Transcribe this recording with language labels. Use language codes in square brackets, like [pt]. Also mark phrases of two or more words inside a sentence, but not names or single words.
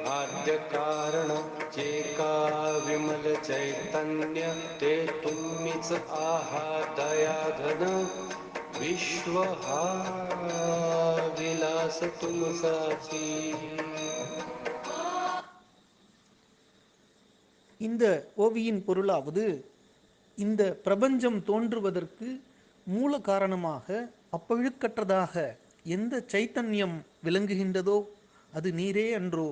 [mr] आद्य कारण जे का विमल चैतन्य ते तुम्हीच आहात दया घन विश्व हा विलास तुमचाची. [ta] இந்த ஓவியின் பொருளாவது, இந்த பிரபஞ்சம் தோன்றுவதற்கு மூல காரணமாக அப்பழுக்கற்றதாக எந்த சைத்தன்யம் விளங்குகின்றதோ அது நீரே அன்றோ.